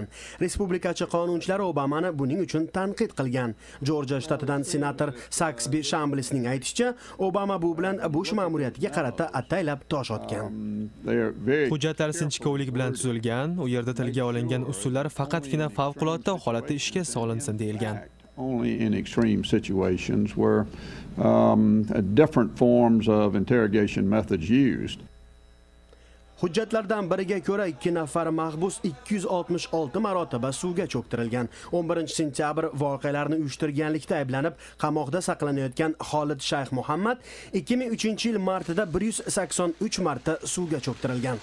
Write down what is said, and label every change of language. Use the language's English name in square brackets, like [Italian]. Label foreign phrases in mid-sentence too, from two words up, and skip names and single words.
[Uzbek] Respublikachi qonunchilar Obamani buning uchun tanqid qilgan. Jorjiya shtatidan senator Saxby Shamblesning aytishicha, Obama bu bilan Bush ma'muriyatiga qarata ataylab tosh otgan. Hujjatlar sinchkovlik bilan tuzilgan, u yerda tilga olingan usullar faqatgina favqulodda holatda ishga solinsin deyilgan. [English] Only in extreme situations where different forms of interrogation methods used. [Uzbek] Hujjatlardan biriga ko'ra 2 nafar mahbus 266 marotaba suvga cho'ktirilgan. 11-sentyabr voqealarni uyushtirganlikda ayblanib, qamoqda saqlanayotgan Xolid Shayx Muhammad 2003-yil martida 183 marta suvga cho'ktirilgan.